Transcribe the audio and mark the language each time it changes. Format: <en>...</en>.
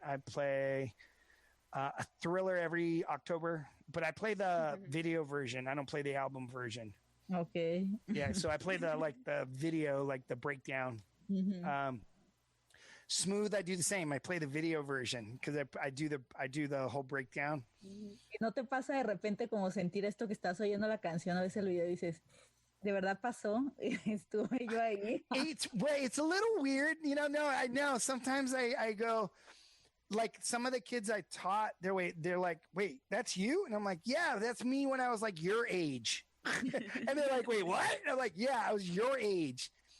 <en>I play a Thriller every October, but I play the video version. I don't play the album version. Okay. Yeah, so I play the video, like the breakdown. Smooth, I do the same. I play the video version because I do the whole breakdown.</en> <es>¿No te pasa de repente como sentir esto que estás oyendo la canción, a veces el video y dices, ¿de verdad pasó? Estuve yo ahí.</es> <en>It's a little weird, you know. No, I know. Sometimes I go, like some of the kids I taught, they're like, wait, that's you? And I'm like, yeah, that's me when I was like your age. And they're like, wait, what? And I'm like, yeah, I was your age.</en>